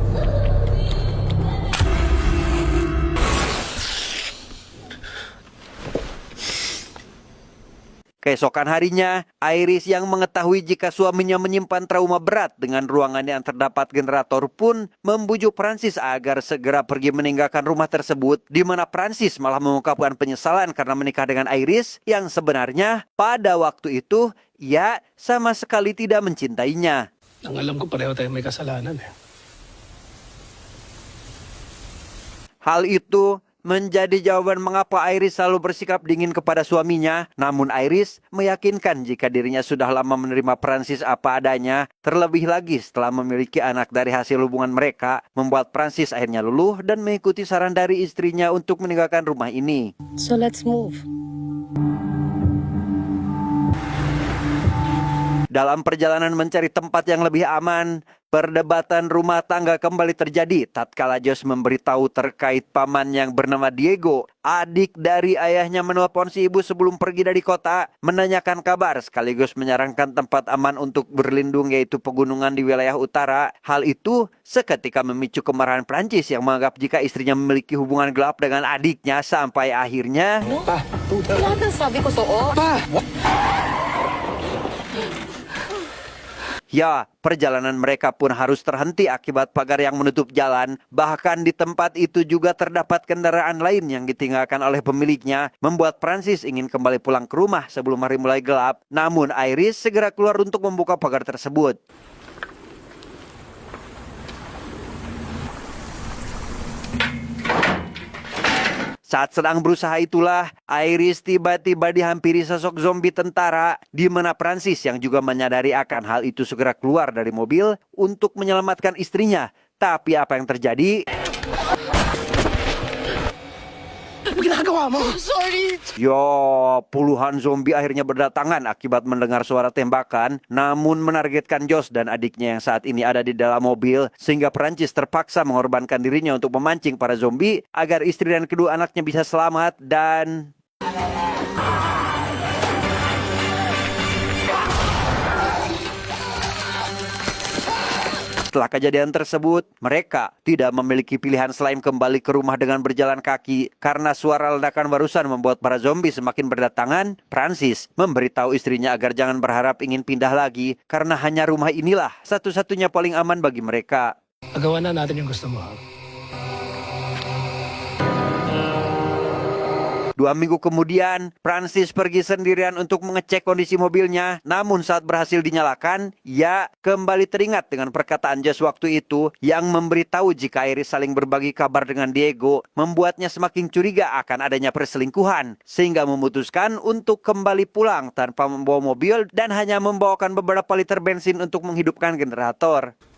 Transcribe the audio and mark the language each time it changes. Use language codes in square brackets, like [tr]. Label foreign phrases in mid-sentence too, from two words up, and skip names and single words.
[id] Keesokan harinya, Iris yang mengetahui jika suaminya menyimpan trauma berat dengan ruangan yang terdapat generator pun membujuk Prancis agar segera pergi meninggalkan rumah tersebut, di mana Prancis malah mengungkapkan penyesalan karena menikah dengan Iris yang sebenarnya pada waktu itu ia sama sekali tidak mencintainya. [tl] Ang alam ko pareho tayo may kasalanan eh. [id] Hal itu menjadi jawaban mengapa Iris selalu bersikap dingin kepada suaminya. Namun Iris meyakinkan jika dirinya sudah lama menerima Francis apa adanya. Terlebih lagi setelah memiliki anak dari hasil hubungan mereka, membuat Francis akhirnya luluh dan mengikuti saran dari istrinya untuk meninggalkan rumah ini. [en] So let's move. [id] Dalam perjalanan mencari tempat yang lebih aman, perdebatan rumah tangga kembali terjadi tatkala Josh memberitahu terkait paman yang bernama Diego. Adik dari ayahnya menelpon si ibu sebelum pergi dari kota, menanyakan kabar sekaligus menyarankan tempat aman untuk berlindung yaitu pegunungan di wilayah utara. Hal itu seketika memicu kemarahan Prancis yang menganggap jika istrinya memiliki hubungan gelap dengan adiknya sampai akhirnya... [tl] Lahat ng sabi ko totoo. [id] Ya, perjalanan mereka pun harus terhenti akibat pagar yang menutup jalan. Bahkan di tempat itu juga terdapat kendaraan lain yang ditinggalkan oleh pemiliknya, membuat Francis ingin kembali pulang ke rumah sebelum hari mulai gelap. Namun Iris segera keluar untuk membuka pagar tersebut. Saat sedang berusaha itulah, Iris tiba-tiba dihampiri sosok zombie tentara, di mana Francis yang juga menyadari akan hal itu segera keluar dari mobil untuk menyelamatkan istrinya. Tapi apa yang terjadi? [tl] Ano ginagawa mo? Sorry! [id] Yo, puluhan zombie akhirnya berdatangan akibat mendengar suara tembakan, namun menargetkan Josh dan adiknya yang saat ini ada di dalam mobil, sehingga Prancis terpaksa mengorbankan dirinya untuk memancing para zombie agar istri dan kedua anaknya bisa selamat dan... Setelah kejadian tersebut, mereka tidak memiliki pilihan selain kembali ke rumah dengan berjalan kaki. Karena suara ledakan barusan membuat para zombie semakin berdatangan, Francis memberitahu istrinya agar jangan berharap ingin pindah lagi, karena hanya rumah inilah satu-satunya paling aman bagi mereka. [tl] Magawa na natin yung gusto mo. [id] 2 minggu kemudian, Francis pergi sendirian untuk mengecek kondisi mobilnya. Namun saat berhasil dinyalakan, ia kembali teringat dengan perkataan Josh waktu itu yang memberitahu jika Iris saling berbagi kabar dengan Diego, membuatnya semakin curiga akan adanya perselingkuhan, sehingga memutuskan untuk kembali pulang tanpa membawa mobil dan hanya membawakan beberapa liter bensin untuk menghidupkan generator.